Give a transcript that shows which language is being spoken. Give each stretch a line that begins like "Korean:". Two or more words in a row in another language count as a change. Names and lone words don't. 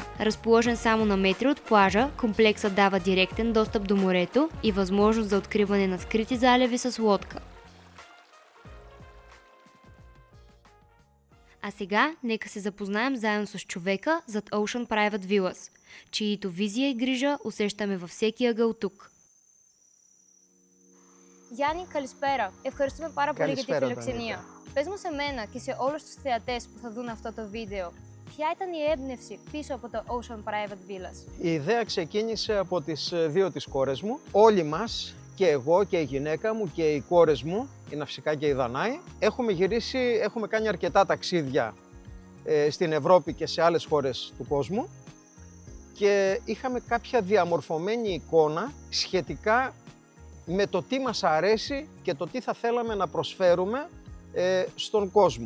Bulgarian: Разположен само на метри от плажа, комплексът дава директен достъп до морето и възможност за откриване на скрити залеви с лодка. А сега нека се запознаем заедно с човека зад Ocean Private Villas, чието визия и грижа усещаме във всеки ъгъл тук.
Greek: Γιάννη, καλησπέρα. Ευχαριστούμε πάρα πολύ για τη φιλοξενία. Πες μου σε μένα και σε όλους τους θεατές που θα δουν αυτό το βίντεο, ποια ήταν η έμπνευση πίσω από το Ocean Private Villas? Η ιδέα ξεκίνησε από τις 2 τις κόρες μου. Όλοι μας, και εγώ και η γυναίκα μου και οι κόρες μου, η Ναυσικά και η Δανάη, έχουμε κάνει αρκετά ταξίδια στην Ευρώπη και σε άλλες χώρες του κόσμου και είχαμε κάποια διαμορφωμένη εικόνα σχετικά με το τι μας αρέσει και το τι θα θέλαμε να προσφέρουμε στον κόσμο.